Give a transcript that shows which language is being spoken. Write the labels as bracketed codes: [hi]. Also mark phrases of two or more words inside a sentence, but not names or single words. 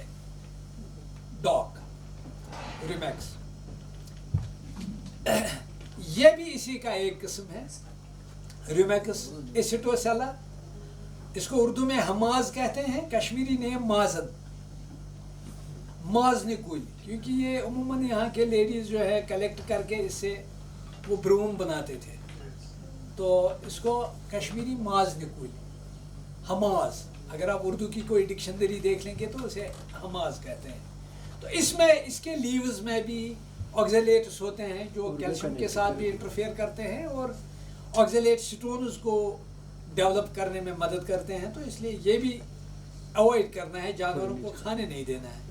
[ur] ڈاگ ریمیکس یہ بھی اسی کا ایک قسم ہے، ریمیکس ایسیٹوسیلا. اس کو اردو میں ہماز کہتے ہیں، کشمیری نیم مازن، ماز نکوئی، کیونکہ یہ عموماً یہاں کے لیڈیز جو ہے کلیکٹ کر کے اس سے وہ بروم بناتے تھے، تو اس کو کشمیری ماز نکوئی، ہماز. اگر آپ اردو کی کوئی ڈکشنری دیکھ لیں گے تو اسے ہماز کہتے ہیں. تو اس میں اس کے لیوز میں بھی آکزیلیٹس ہوتے ہیں جو کیلشیم کے ساتھ بھی انٹرفیئر کرتے ہیں اور [en] oxalate stones [ur] کو ڈیولپ کرنے میں مدد کرتے ہیں. تو اس لیے یہ بھی اوائڈ کرنا ہے، جانوروں کو کھانے نہیں دینا ہے.